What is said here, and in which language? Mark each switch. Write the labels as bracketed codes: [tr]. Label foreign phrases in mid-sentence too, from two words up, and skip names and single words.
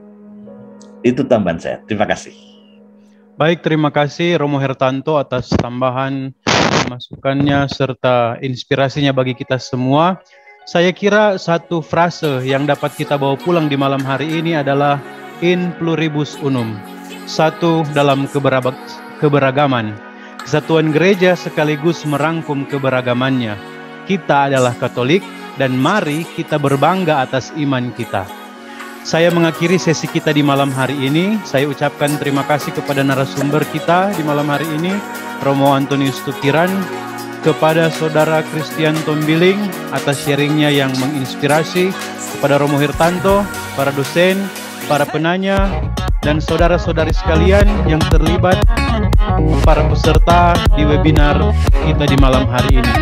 [id] Itu tambahan saya. Terima kasih. Baik, terima kasih Romo Hertanto atas tambahan masukannya serta inspirasinya bagi kita semua. Saya kira satu frase yang dapat kita bawa pulang di malam hari ini adalah [la] in pluribus unum. [id] Satu dalam keberagaman. Kesatuan gereja sekaligus merangkum keberagamannya. Kita adalah Katolik dan mari kita berbangga atas iman kita. Saya mengakhiri sesi kita di malam hari ini. Saya ucapkan terima kasih kepada narasumber kita di malam hari ini, Romo Antonius Tukiran, kepada Saudara Christian Tombiling atas sharingnya yang menginspirasi, kepada Romo Hertanto, para dosen, para penanya, dan saudara-saudari sekalian yang terlibat, para peserta di webinar kita di malam hari ini.